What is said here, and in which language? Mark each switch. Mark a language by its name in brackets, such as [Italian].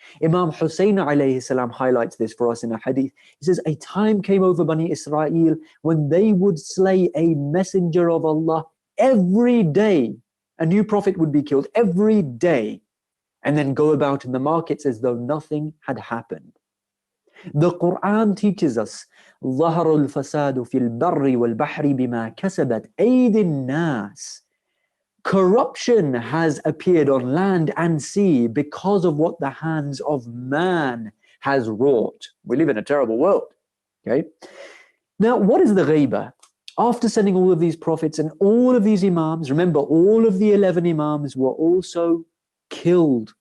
[English] Imam Hussein alayhi salam highlights this for us in a hadith. He says, a time came over Bani Israel when they would slay a messenger of Allah every day. A new prophet would be killed every day and then go about in the markets as though nothing had happened. [Arabic] The Quran teaches us, ظهر الفساد في البر والبحر بما كسبت أيدي الناس. [English] Corruption has appeared on land and sea because of what the hands of man has wrought. We live in a terrible world. Okay. Now, what is the ghaiba? After sending all of these prophets and all of these imams, remember, all of the 11 imams were also killed.